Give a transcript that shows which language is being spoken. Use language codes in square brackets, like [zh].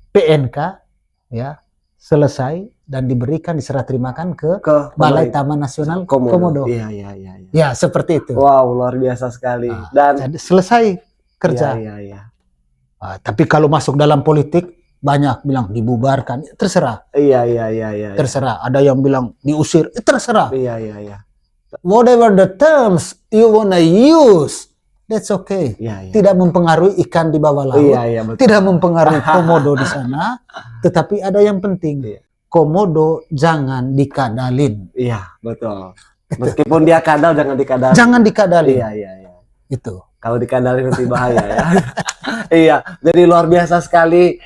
[id] PNK ya selesai dan diberikan diserah terimakan ke Balai Taman Nasional Komodo. Iya, iya, iya, iya. Ya, seperti itu. Wow, luar biasa sekali. Nah, Dan jadi selesai kerja. Iya, iya, iya. Tapi kalau masuk dalam politik banyak bilang dibubarkan, terserah. Iya, iya, iya, iya. Terserah. Ada yang bilang diusir, terserah. Iya, iya, iya. [en] Whatever the terms you wanna use, that's okay. [id] Iya, iya. Tidak mempengaruhi ikan di bawah laut. Iya, iya, betul. Tidak mempengaruhi komodo di sana. Tetapi ada yang penting. Iya. Komodo jangan dikadalin. Iya, betul. Meskipun dia kadal, jangan dikadalin. Jangan dikadalin. Iya, iya, iya. Itu. Kalau dikadalin nanti bahaya ya. Iya, jadi luar biasa sekali.